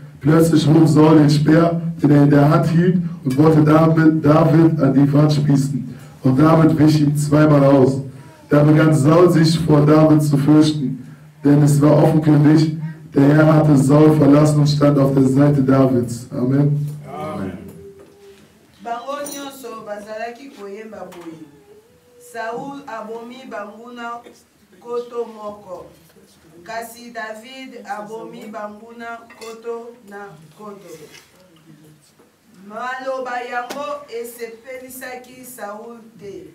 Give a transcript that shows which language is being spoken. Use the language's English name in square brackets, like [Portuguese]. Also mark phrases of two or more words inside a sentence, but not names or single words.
[German] Plötzlich hob Saul den Speer, den er in der Hand hielt, und wollte David an die Wand spießen. Und David wich ihm zweimal aus. Da begann Saul sich vor David zu fürchten, denn es war offenkundig, der Herr hatte Saul verlassen und stand auf der Seite Davids. [Lingala] Amen. Bango nyonso bazalaki koyemba boye. Saul abomi banguna koto moko. Kasi David abomi banguna koto na koto. Maloba yango esepelisaki Saul te.